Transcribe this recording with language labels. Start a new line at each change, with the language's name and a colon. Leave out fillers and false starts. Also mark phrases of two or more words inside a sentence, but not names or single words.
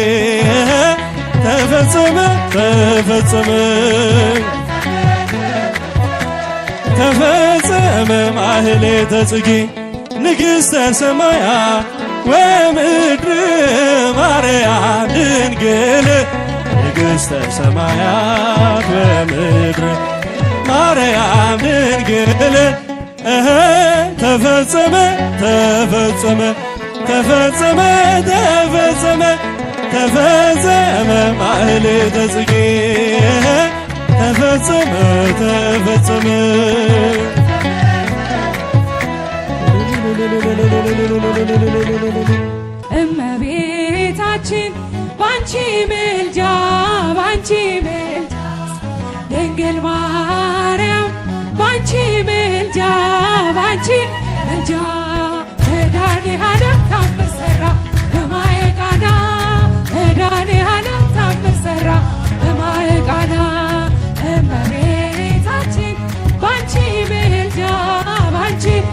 Geez: ተፈጸመ ተፈጸመ ተፈጸመ ማህሌተ ጽጌ ንግሥተ ሰማያ ወምድር ማርያም ድንግል ንግሥተ ሰማያት ወምድር ማርያም ድንግል ተፈጸመ ተፈጸመ ተፈጸመ ተፈጸመ ተፈጸመ ማህሌተ ጽጌ ተፈጸመ ተፈጸመ
Amharic: እመቤታችን ባንቺ ምልጃ ባንቺ ምልጃ ድንግል ማርያም ባንቺ ምልጃ ባንቺ ምልጃ መድኃኔዓለም ታምር ሠራ በማየ ቃና መድኃኔዓለም ታምር ሠራ በማየ ቃና እመቤታችን ባንቺ ምልጃ ባንቺ